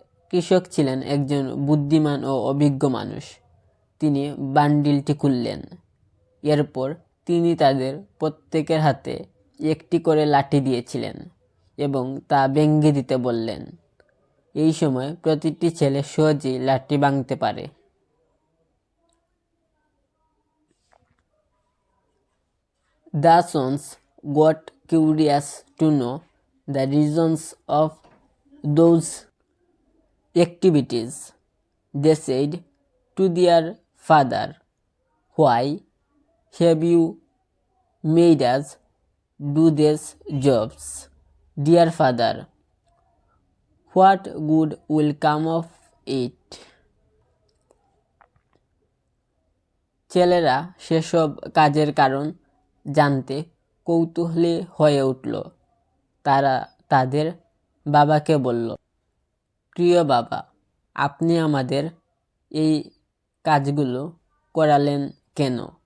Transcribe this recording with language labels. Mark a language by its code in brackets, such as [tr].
[bn] কৃষক ছিলেন একজন বুদ্ধিমান ও অভিজ্ঞ মানুষ। তিনি বান্ডিলটি খুললেন। এরপর তিনি তাদের প্রত্যেকের হাতে একটি করে লাঠি দিয়েছিলেন এবং তা ভেঙে দিতে বললেন। এই সময় প্রতিটি ছেলে সহজেই লাঠি ভাঙতে পারে। [en] The sons got curious to know the reasons of those activities. They said to their father, "Why have you made us do these jobs? Dear father, what good will come of it?" [bn] ছেলেরা সেসব কাজের কারণ জানতে কৌতূহলী হয়ে উঠল। তারা তাদের বাবাকে বলল, প্রিয় বাবা, আপনি আমাদের এই কাজগুলো করালেন কেন?